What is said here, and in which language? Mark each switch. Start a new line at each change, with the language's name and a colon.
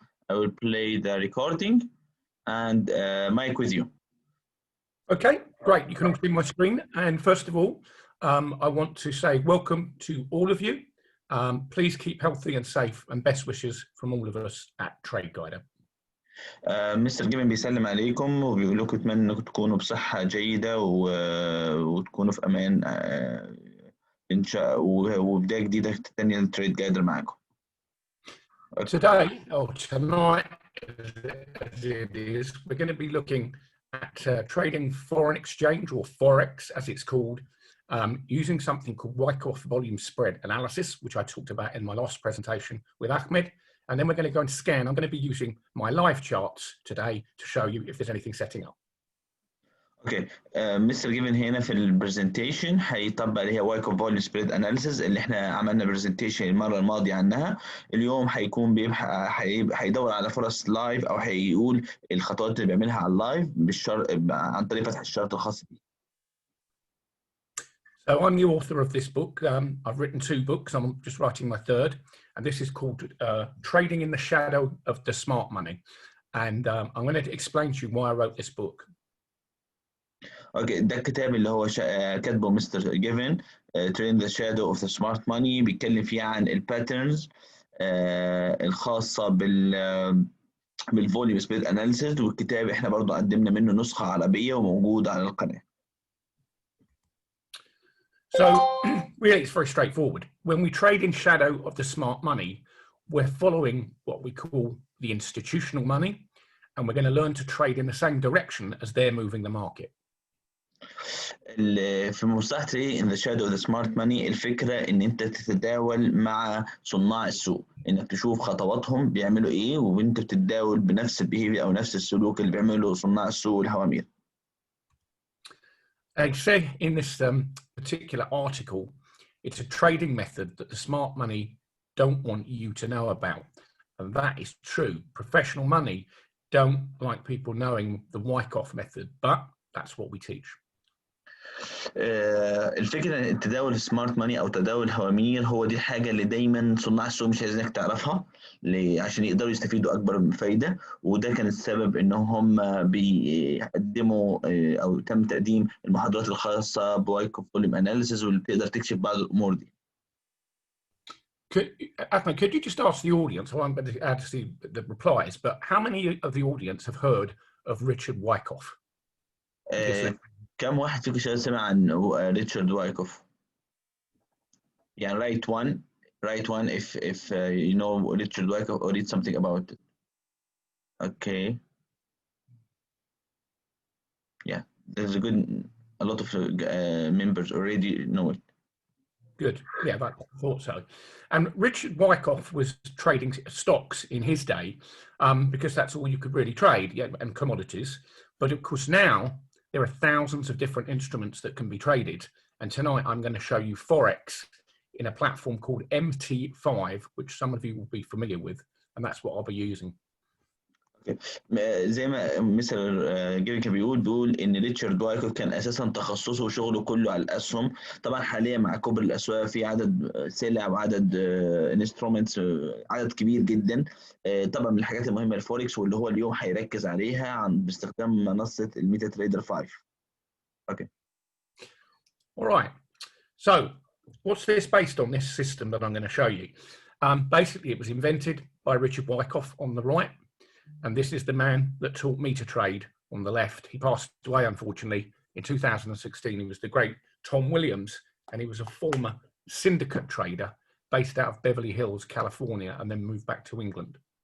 English: I will play the recording and mic with you. Okay, great. You can all see my screen. And first of all, I want to say welcome to all of you. Please keep healthy and safe, and best wishes from all of us at Traderguider.
Arabic: مستر جيفن بيسلم عليكم وبيقول لكم اتمنى انكم تكونوا بصحة جيدة وتكونوا في امان ان شاء وبداية جديدة تانية للتريد جايدر معاكم.
English: Today, or tonight, as it is, we're going to be looking at trading foreign exchange, or forex as it's called, using something called Wyckoff volume spread analysis, which I talked about in my last presentation with Ahmed. And then we're going to go and scan. I'm going to be using my live charts today to show you if there's anything setting up.
Arabic: اوكي مستر جيفن هنا في البرزنتيشن هيطبق اللي هي وايكوف فوليوم سبريد اناليسيز اللي احنا عملنا برزنتيشن المره الماضيه عنها. اليوم هيكون هيدور على فرص لايف او هيقول الخطوات اللي بيعملها على اللايف عن طريق فتح الشرط الخاص بيه.
English: So I'm the author of this book. I've written 2 books. I'm just writing my third, and this is called Trading in the Shadow of the Smart Money. And I'm going to explain to you why I wrote this book.
Arabic: اوكي ده الكتاب اللي هو كاتبه مستر جيفن Trading the Shadow of the Smart Money، بيتكلم فيه عن الباترنز الخاصة بالفوليوم سبريد اناليسيس، والكتاب احنا برضو قدمنا منه نسخة عربية وموجود على القناة.
English: So really it's very straightforward. When we trade in shadow of the smart money, we're following what we call the institutional money, and we're going to learn to trade in the same direction as they're moving the market.
Arabic: في مصطلح Trading in the Shadow of the Smart Money الفكرة ان انت تتداول مع صناع السوق، انك تشوف خطواتهم بيعملوا ايه وانت بتتداول بنفس البيهيفير او نفس السلوك اللي بيعمله صناع السوق والهوامير.
English: I say in this particular article, it's a trading method that the smart money don't want you to know about. And that is true. Professional money don't like people knowing the Wyckoff method, but that's what we teach.
Arabic: الفكرة ان التداول السمارت ماني او تداول الهوامير هو دي الحاجة اللي دايما صناع السوق مش عايزينك تعرفها عشان يقدروا يستفيدوا اكبر من فايدة، وده كان السبب ان هم بيقدموا او تم تقديم المحاضرات الخاصة بوايكوف فوليوم اناليسيس واللي بتقدر تكشف بعض الامور دي.
English: Ahmed, could you just ask the audience, well, I'm going to add to see the replies, but how many of the audience have heard of Richard Wyckoff?
Arabic: كم واحد فيكم شايف سمع عن ريتشارد وايكوف؟ يعني
English: write one if you know Richard Wyckoff or read something about it. Okay. Yeah, there's a lot of members already know it. Good. Yeah, I thought so. And Richard Wyckoff was trading stocks in his day because that's all you could really trade, yeah, and commodities. But of course now there are thousands of different instruments that can be traded. And tonight I'm going to show you Forex in a platform called MT5, which some of you will be familiar with. And that's what I'll be using.
Arabic: زي ما مستر جيفن كان بيقول ان ريتشارد وايكوف كان اساسا تخصصه وشغله كله على الاسهم. طبعا حاليا مع كبر الاسواق في عدد سلع وعدد انسترومنتس عدد كبير جدا. طبعا من الحاجات المهمه الفوركس واللي هو اليوم هيركز عليها باستخدام منصه الميتا تريدر 5.
English: Okay. All right. So what's this based on, this system that I'm going to show you? Basically it was invented by Richard Wyckoff on the right. And this is the man that taught me to trade on the left. He passed away, unfortunately, in 2016. He was the great Tom Williams, and he was a former syndicate trader based out of Beverly Hills, California, and then moved back to England.